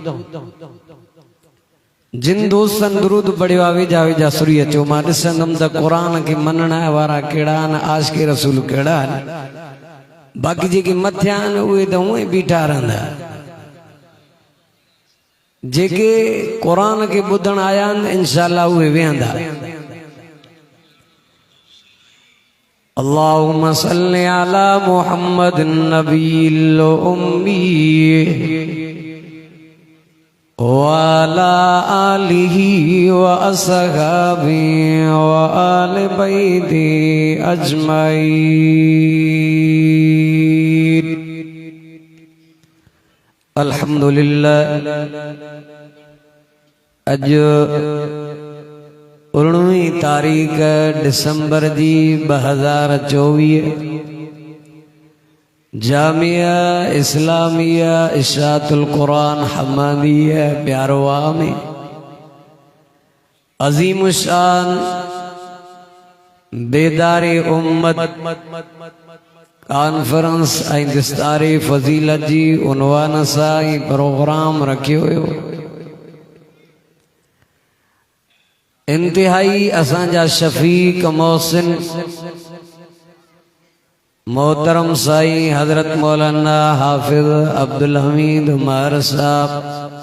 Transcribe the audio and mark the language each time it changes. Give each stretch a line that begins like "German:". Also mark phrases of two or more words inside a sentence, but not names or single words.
Sindhi: जिन दोस्तनि दुरूद पढ़ियो आहे वेझा सुरी अचो। मां ॾिसंदुमि त क़ुरान खे मञण वारा कहिड़ा आहिनि, आशिक़े रसूल कहिड़ा आहिनि। बाक़ी जेके मथियां आहिनि उहे त उहे बीठा रहंदा। जेके क़ुरान खे ॿुधण आया आहिनि इंशाअल्लाह उहे वेहंदा।
Arabic: اللهم صل على محمد النبي الأمي وعلى آله وأصحابه وآل بيته أجمعين.
Sindhi: अल्हम्दुलिल्लाह अज 19 तारीख दिसंबर जी 2024 जामिया इस्लामिया इशातुल कुरान हम्मादिया प्यारवा में अजीम शान बेदारे उम्मत कॉन्फ्रेंस ऐं दिस्तारे फजीलत जी उनवान सां प्रोग्राम रखियो हुयो। इंतिहाई असांजा शफीक मोहसिन मोहतरम साईं हजरत मौलाना हाफिज अब्दुल हमीद उमर साहब